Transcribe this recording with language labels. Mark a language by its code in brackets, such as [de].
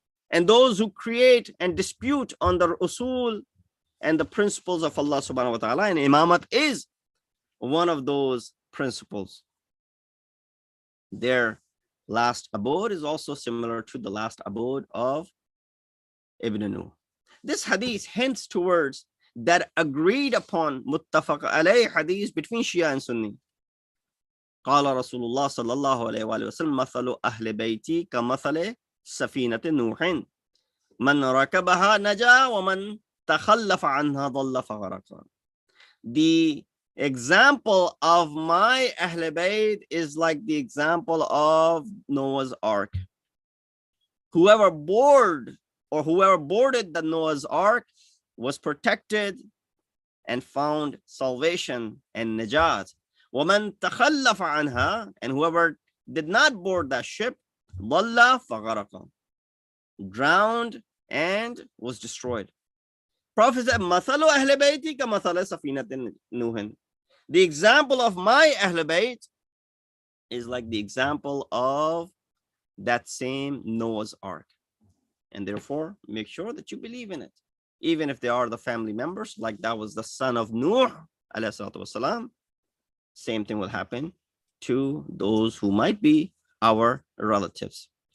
[en] And those who create and dispute on the usul and the principles of Allah subhanahu wa ta'ala, and imamat is one of those principles. Their last abode is also similar to the last abode of Ibn Nuh. This hadith hints towards that agreed upon muttafaq alayh hadith between Shia and Sunni. [ar] قال رسول الله صلى الله عليه وآله وسلم مثل أهل بيتي كمثل سفينة نوح من ركبها نجا ومن تخلف عنها ضل فغرق. [en] The example of my Ahl Bayt is like the example of Noah's Ark. Whoever boarded the Noah's Ark was protected and found salvation and najat. [ar] وَمَنْ تَخَلَّفَ عَنْهَا, [en] and whoever did not board that ship, [ar] ضَلَّ فَغَرَقَ, [en] drowned and was destroyed. Prophet said, [ar] مَثَلُ أَهْلِ بَيْتِي كَمَثَلِ سَفِينَةٍ نُوحٍ. [en] The example of my Ahl Bayt is like the example of that same Noah's Ark. And therefore, make sure that you believe in it. Even if they are the family members, like that was the son of Nuh, alayhi salatu wasalam, same thing will happen to those who might be our relatives.